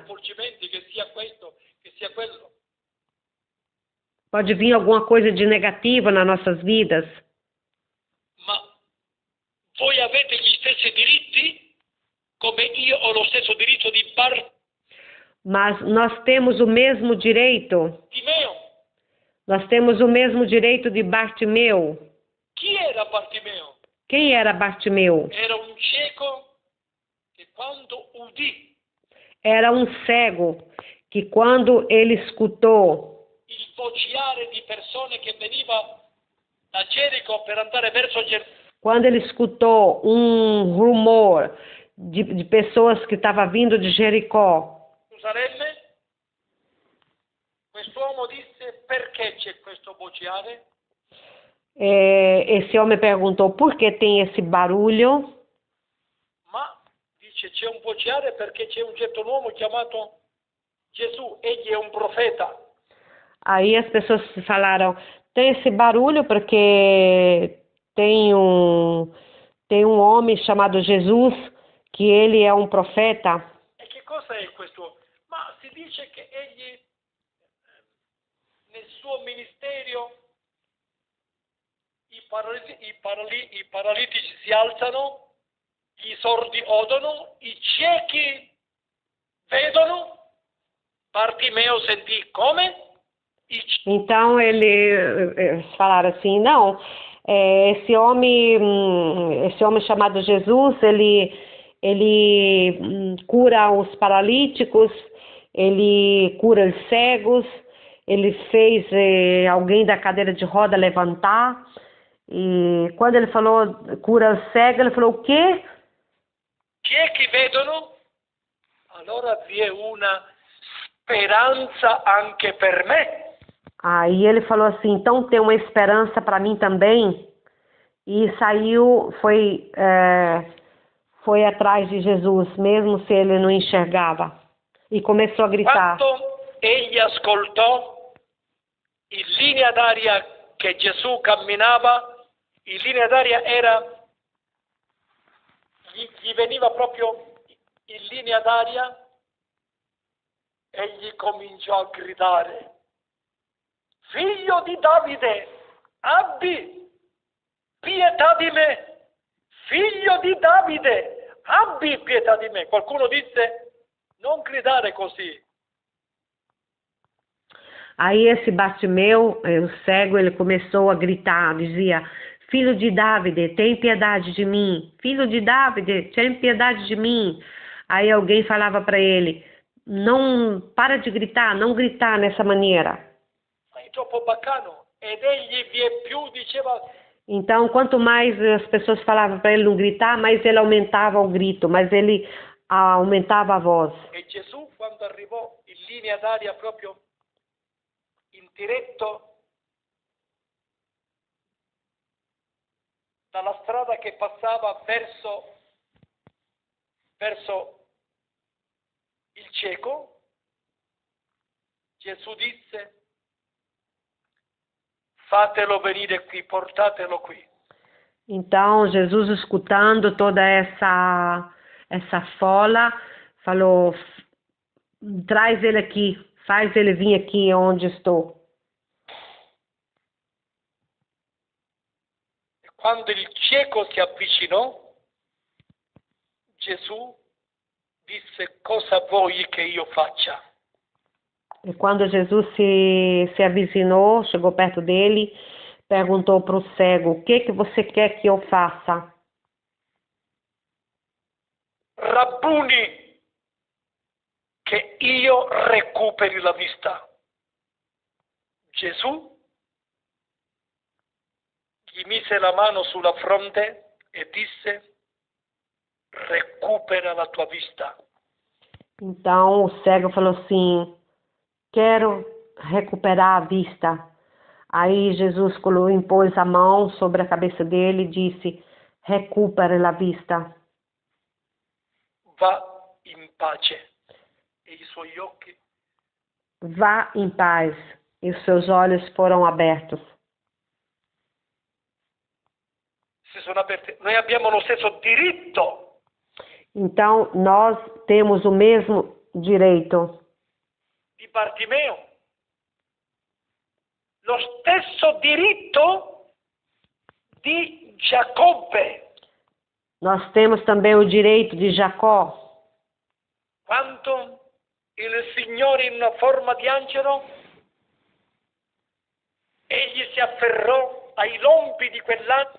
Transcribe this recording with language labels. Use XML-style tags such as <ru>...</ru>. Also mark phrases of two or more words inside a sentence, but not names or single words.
<it>sconvolgimenti, che sia questo, che sia quello.</it> <pt>pode vir alguma coisa de negativa nas nossas vidas,</pt> <it>Ma voi avete gli stessi diritti, come io ho lo stesso diritto di</it> <pt>mas nós temos o mesmo direito, Bartimeo. nós temos o mesmo direito de Bartimeu.</pt> <it>Chi era Bartimeo?</it> <pt>Quem era Bartimeu?</pt> <it>Era un cieco che quando udì</it> <pt>Era um cego que quando ele escutou</pt> <it>il vociare di persone che veniva da Gerico per andare verso</it> <pt>quando ele escutou um rumor de pessoas que estavam vindo de Jericó,</pt> <it>Gerusalemme, quest'uomo disse: perché c'è questo vociare?</it> <pt>esse homem perguntou por que tem esse barulho.</pt> <it>Ma dice: c'è un vociare perché c'è un certo uomo chiamato Gesù, egli è un profeta.</it> <pt>Aí as pessoas falaram, tem esse barulho porque tem um homem chamado Jesus, que ele é um profeta.</pt> <it>E che cosa è questo? Ma si dice che egli nel suo ministero i paralitici si alzano, i sordi odono, i ciechi vedono. Bartimeo sentì come?</it> <pt>Então eles falaram assim, não, esse homem chamado Jesus, ele cura os paralíticos, ele cura os cegos, ele fez alguém da cadeira de roda levantar. E quando ele falou cura os cegos, ele falou o quê?</pt> <it>Ciechi vedono? Allora vi è una speranza anche per me.</it> <pt>Aí ele falou assim, então tem uma esperança para mim também. E saiu, foi atrás de Jesus, mesmo se ele não enxergava. E começou a gritar.</pt> <it>Quando egli ascoltò in linea d'aria che Gesù camminava, in linea d'aria gli veniva proprio in linea d'aria, egli cominciò a gridare: figlio di Davide, abbi pietà di me, figlio di Davide, abbi pietà di me. Qualcuno disse: non gridare così.</it> <pt>Aí esse Bartimeu, o cego, ele começou a gritar, dizia, filho de Davide, tem piedade de mim, filho de Davide, tem piedade de mim. Aí alguém falava para ele, não, para de gritar, não gritar nessa maneira.</pt> <it>Troppo baccano. Ed egli vie più diceva.</it> <pt>Então, quanto mais as pessoas falavam para ele não gritar, mais ele aumentava o grito, mais ele aumentava a voz.</pt> <it>E Gesù, quando arrivò in linea d'aria proprio in diretto dalla strada che passava verso il cieco, Gesù disse: fatelo venire qui, portatelo qui.</it> <pt>Então, Jesus, escutando toda essa fola, falou, traz ele aqui, faz ele vir aqui onde estou.</pt> <it>quando il cieco si avvicinò, Gesù disse: cosa vuoi che io faccia?</it> <pt>E quando Jesus se avizinhou, chegou perto dele, perguntou para o cego: o que você quer que eu faça?</pt> <it>Rabbuni, che io recuperi la vista. Gesù gli mise la mano sulla fronte e disse: recupera la tua vista.</it> <pt>Então o cego falou assim: quero recuperar a vista. Aí Jesus impôs a mão sobre a cabeça dele e disse: recupere a vista.</pt> <it>Va in pace. E i suoi occhi</it> <pt>Vá em paz. E os seus olhos foram abertos.</pt> <it>si sono aperti. Noi abbiamo lo stesso diritto</it> <pt>Então nós temos o mesmo direito.</pt> <it>di Bartimeo, lo stesso diritto di Giacobbe.</it> <pt>Nós temos também o direito de Jacó.</pt> <it>Quando il Signore in una forma di angelo, egli si afferrò ai lombi di quell'angelo.</it>